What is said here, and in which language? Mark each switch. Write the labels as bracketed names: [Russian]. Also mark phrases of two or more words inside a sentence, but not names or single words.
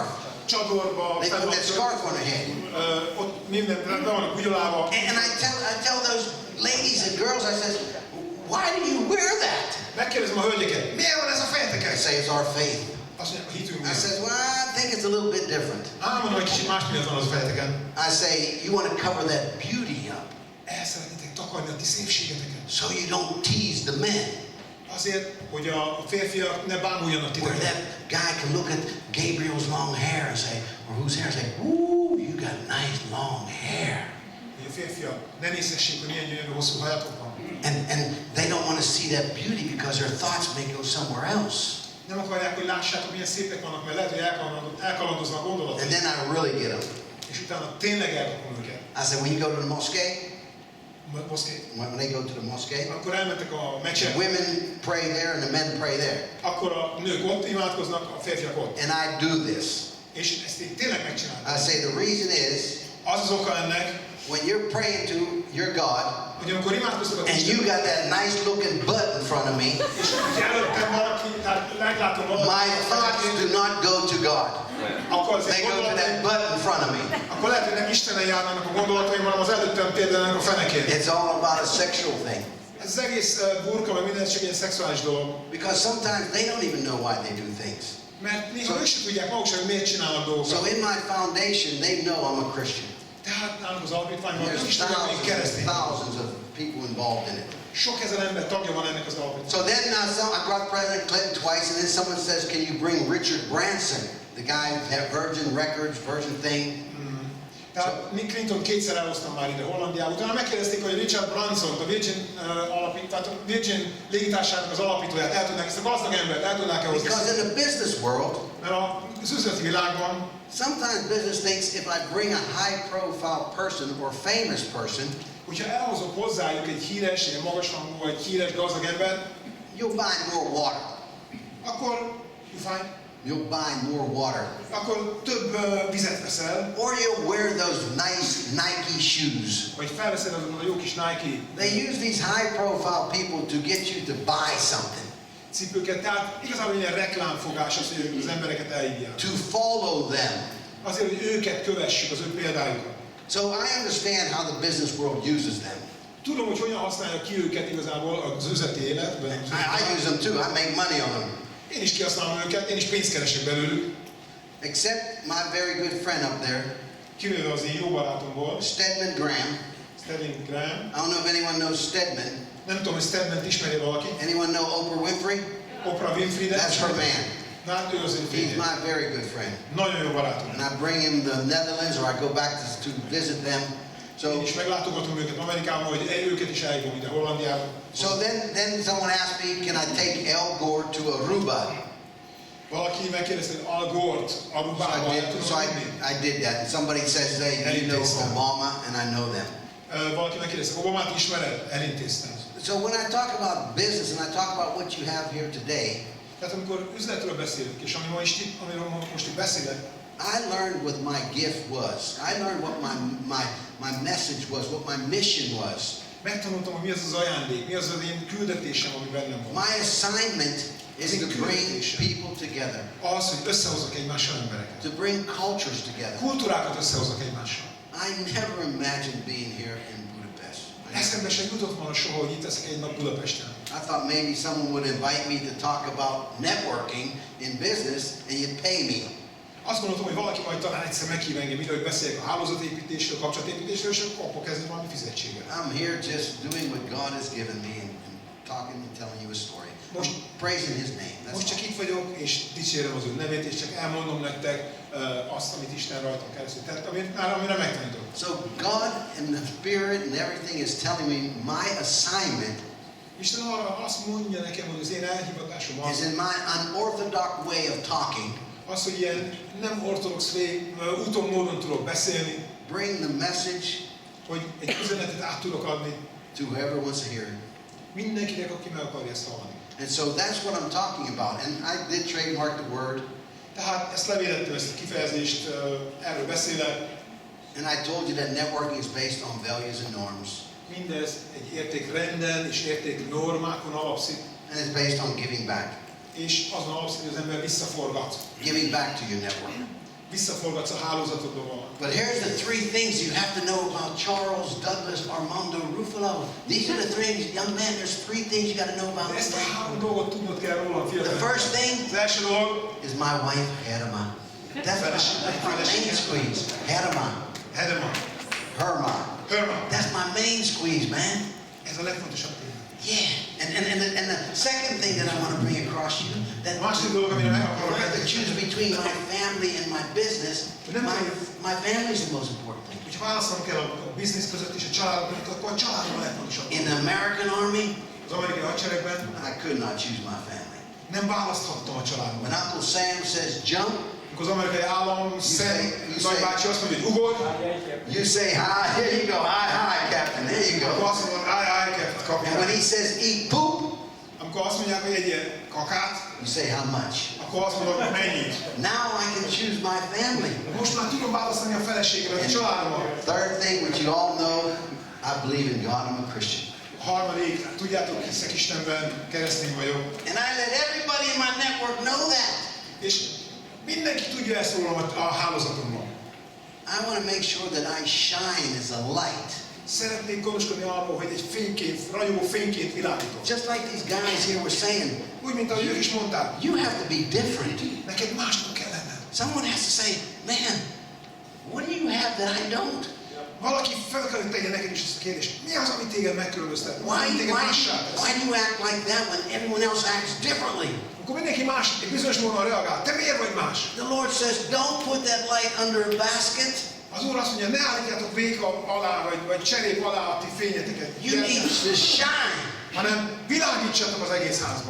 [Hungarian] Csadorba, [English] They put that scarf on their head. [Hungarian] ott minden, be vannak ugyolálva. [English] And I tell those ladies and girls, I says, why do you wear that? [Hungarian] Megkérdezem a hölgyeket, miért van ez a fejeteken? [English] They say it's our faith. [Hungarian] Azt mondja, a hitünk [English] I [Hungarian] miatt. [English] says, well, I think it's a little bit different. [Hungarian] Mondom, hogy kicsit más miatt van az a fejeteken. [English] I say, you want to cover that beauty up [Hungarian] El szeretnétek takarni a ti szépségeteket. [English] so you don't tease the men. [Hungarian] Azért, hogy a férfiak ne bámuljanak [English] Where [Hungarian] titeket. [English] that guy can look at Gabriel's long hair and say, or whose hair and say, ooh, you got nice long hair. [Hungarian] Hogy a férfiak ne nézhessék, hogy milyen gyönyörű hosszú hajatok van. [English] And they don't want to see that beauty because their thoughts may go somewhere else. [Hungarian] Nem akarják, hogy lássátok, milyen szépek vannak, mert lehet, hogy elkalandoznak a gondolatok. [English] And then I really get them. [Hungarian] És utána tényleg elkapom őket. [English] I said, when you go to the mosque, [Hungarian] Moszké. [English] when they go to the mosque, [Hungarian] Akkor elmentek a [English] the [Hungarian] meccsbe, [English] women pray there and the men pray there. [Hungarian] akkor a nők ott imádkoznak, a férfiak ott. [English] And I do this. [Hungarian] És ezt én tényleg megcsináltam. [English] I say the reason is, [Hungarian] Az az oka ennek, [English] when you're praying to your God, [Hungarian] hogy amikor imádkoztok a [English] and you got that nice looking butt in front of me, [Hungarian] és hogy előttem valaki, tehát meglátom [English] my thoughts do not go to God. [Hungarian] akkor az [English] They [Hungarian] egy [English] go to [Hungarian] gondolat, [English] that butt in front of me. [Hungarian] akkor lehet, hogy nem Istenen járnának a gondolataim, hanem az előttem térdelnek a fenekén. [English] It's all about a sexual thing. [Hungarian] Ez az egész burka, vagy minden csak egy szexuális dolog. [English] Because sometimes they don't even know why they do things. [Hungarian] Mert néha ők sem tudják maguk sem, hogy miért csinálnak [English] So [Hungarian] dolgokat. [English] in my foundation, they know I'm a Christian. [Hungarian] Tehát nálunk az alapítványban [English] There's [Hungarian] is tudják, hogy keresztény. [English] thousands of people involved in it. [Hungarian] Sok ezer ember tagja van ennek az alapítványnak. [English] So then I brought President Clinton twice, and then someone says, can you bring Richard Branson, the guy who had Virgin Records, Virgin thing? [Hungarian] Tehát Clinton kétszer elhoztam már ide Hollandiába. Utána megkérdezték, hogy Richard Branson, a Virgin légitársaságnak az alapítóját el tudnák, ezt a gazdag embert el tudnák-e hozni. [English] Because in the business world, [Hungarian] Mert az üzleti világban [English] sometimes business thinks if I bring a high-profile person or famous person, [Hungarian] hogyha elhozok hozzájuk egy híres, egy magasrangú, egy híres gazdag embert, [English] you'll buy more water. [Hungarian] akkor [English] You'll buy more water. [Hungarian] akkor több vizet veszel, [English] Or you'll wear those nice Nike shoes. [Hungarian] vagy felveszed azokat a jó kis Nike [English] They use these high-profile people to get you to buy something, [Hungarian] cipőket. Tehát igazából ilyen reklámfogás az, hogy az embereket elhívják. [English] to follow them. [Hungarian] Azért, hogy őket kövessük, az ő példájukat. [English] So I understand how the business world uses them. [Hungarian] Tudom, hogy hogyan használja ki őket igazából az üzleti életben. [English] I use them too. I make money on them. [Hungarian] Én is kihasználom őket, én is pénzt keresek belőlük. [English] Except my very good friend up there, [Hungarian] Kivéve az én jó barátomból, Stedman Graham. Stedman Graham. [English] I don't know if anyone knows Stedman. [Hungarian] Nem tudom, hogy Stedman-t ismeri valaki. [English] Anyone know Oprah Winfrey? [Hungarian] Oprah Winfrey, [English] That's her man. [Hungarian] Na, hát ő az én [English] He's [Hungarian] férjem. [English] my very good friend. [Hungarian] Nagyon jó barátom. [English] And I bring him to the Netherlands, or I go back to visit them. [Hungarian] Én [English] So [Hungarian] is meglátogatom őket Amerikában, hogy őket is elhívom ide Hollandiába. [English] then someone asked me, can I take Al Gore to Aruba? [Hungarian] Valaki megkérdezte, hogy Al Gore-t Arubába el [English] So [Hungarian] tudom vinni. [English] I did that. And somebody says, hey, you know Obama, and I know them. [Hungarian] Valaki megkérdezte, Obamát ismered? Elintéztem. [English] So when I talk about business and I talk about what you have here today, [Hungarian] Tehát amikor üzletről beszélünk, és amiről most itt beszélek, [English] I learned what my gift was. I learned what my message was, what my mission was. [Hungarian] megtanultam, hogy mi az az ajándék, mi az az én küldetésem, ami bennem van. [English] My assignment is to bring people together, [Hungarian] Az, hogy összehozok egymással embereket. [English] to bring cultures together. [Hungarian] Kultúrákat összehozok egymással. [English] I never imagined being here in Budapest. [Hungarian] Eszembe sem jutott volna soha, hogy itt leszek egy nap Budapesten. [English] I thought maybe someone would invite me to talk about networking in business and you'd pay me. [Hungarian] Azt gondoltam, hogy valaki majd talán egyszer meghív engem ide, hogy beszéljek a hálózatépítésről, kapcsolatépítésről, és akkor kapok ezért valami fizetséget. [English] I'm here just doing what God has given me and talking and telling you a story. [Hungarian] Most- [English] I'm praising His name. That's [Hungarian] Most csak [English] all. [Hungarian] itt vagyok, és dicsérem az ő nevét, és csak elmondom nektek azt, amit Isten rajtam keresztül tett, amire megtanított. [English] So God and the Spirit and everything is telling me my assignment [Hungarian] Isten arra azt mondja nekem, hogy az én elhivatásom [English] is [Hungarian] az, [English] in my unorthodox way of talking. [Hungarian] az, hogy ilyen nem ortodox úton, módon tudok beszélni, [English] Bring the message [Hungarian] hogy egy üzenetet át tudok adni [English] to whoever wants to hear it. [Hungarian] mindenkinek, aki meg akarja ezt hallani. [English] And so that's what I'm talking about. And I did trademark the word. [Hungarian] Tehát ezt levélettem, ezt a kifejezést, erről beszélek. [English] And I told you that networking is based on values and norms. [Hungarian] Mindez egy értékrenden és értéknormákon alapszik, [English] And it's based on giving back. [Hungarian] és azon alapszik, hogy az ember visszaforgat. [English] Giving back to your network. [Hungarian] Visszaforgatsz a hálózatodba. [English] But here's the three things you have to know about Charles, Douglas, Armando, Ruffolo. These are the things, young man, there's three things you got to know about [Hungarian] Ezt a [English] them. [Hungarian] három dolgot tudnod kell róla, [English] The [Hungarian] fiatal. [English] first thing [Hungarian] Az első dolog, [English] is my wife, Herma. That's my main squeeze. Herma. Hedema. Herma. Herman. That's my main squeeze, man. [Hungarian] Ez a legfontosabb téma. [English] Yeah. And the second thing that I want to bring across you, that [Hungarian] A második dolog, amire meg [English] if [Hungarian] akarok [English] I have to [Hungarian] említeni, [English] choose between my family and my business, my family is the most important thing. [Hungarian] hogyha válaszolnom kell a biznisz között és a család között, akkor a családom a legfontosabb. [English] In the American Army, [Hungarian] Az amerikai hadseregben [English] I could not choose my family. [Hungarian] nem választhattam a családomat. [English] When Uncle Sam says jump, [Hungarian] Amikor az amerikai állam nagybácsi azt mondja, hogy ugorj, [English] you say hi. Here you go. Hi, Captain. There you [Hungarian] akkor [English] go. [Hungarian] azt mondom, állj, [English] And when [Hungarian] kapitány. [English] he says eat poop, [Hungarian] Amikor azt mondják, hogy egy ilyen kakát, [English] you say how much. [Hungarian] akkor azt mondom, mennyit. [English] Now I can choose my family. [Hungarian] Most már tudom választani a feleségemet, a családomat. [English] Third thing, which you all know, I believe in God. I'm a Christian. [Hungarian] A harmadik, tudjátok, hiszek Istenben, keresztény vagyok. [English] And I let everybody in my network know that. [Hungarian] És mindenki tudja ezt rólam a hálózatomban. [English] I want to make sure that I shine as a light. [Hungarian] Szeretnék gondoskodni arról, hogy egy fényként, ragyogó fényként világítok. [English] Just like these guys here were saying, [Hungarian] Úgy, mint ahogy ők is mondták, [English] you have to be different. [Hungarian] neked másnak kell lenned. [English] Someone has to say, man, what do you have that I don't? [Hungarian] Valaki fel kell, hogy tegye neked is ezt a kérdést. Mi az, ami téged megkülönböztet? Mi az, [English] Why, [Hungarian] ami téged [English] why, [Hungarian] mássá tesz? [English] why do you act like that when everyone else acts differently? [Hungarian] Akkor mindenki más, egy bizonyos módon reagál. Te miért vagy más? [English] The Lord says, don't put that light under a basket. [Hungarian] Az Úr azt mondja, ne állítjátok véka alá, vagy cserép alá a ti fényeteket. [English] You need to shine [Hungarian] Hanem világítsatok az egész házban.